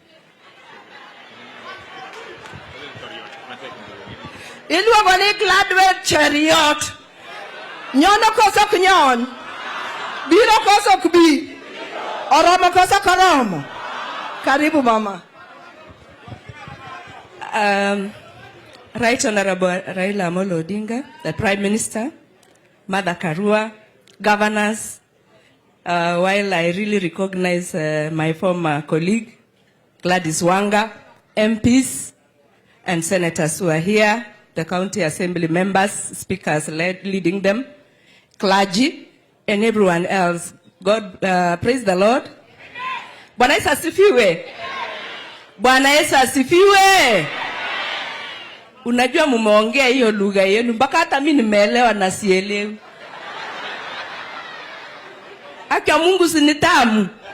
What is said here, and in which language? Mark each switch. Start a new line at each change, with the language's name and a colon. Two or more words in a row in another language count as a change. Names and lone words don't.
Luo (Kenya and Tanzania): Iluongo ni Gladwell Cheriot. Nyono koso ok nyon. Biro koso ok bi. Oromo koso ok oromo.
Swahili: Karibu mama.
English: Right Honorable Raila Amolo Odinga, the Prime Minister, Mother Karua, governors, while I really recognize my former colleague, Gladys Wanga, MPs, and senators who are here, the county assembly members, speakers leading them, clergy, and everyone else. God, praise the Lord.
Swahili: Bwana Yesu asifiwe. Bwana Yesu asifiwe. Unajua mumeongea hiyo lugha yenu mpaka hata mimi nimeelewa na sielewi. Haki ya Mungu si ni tamu.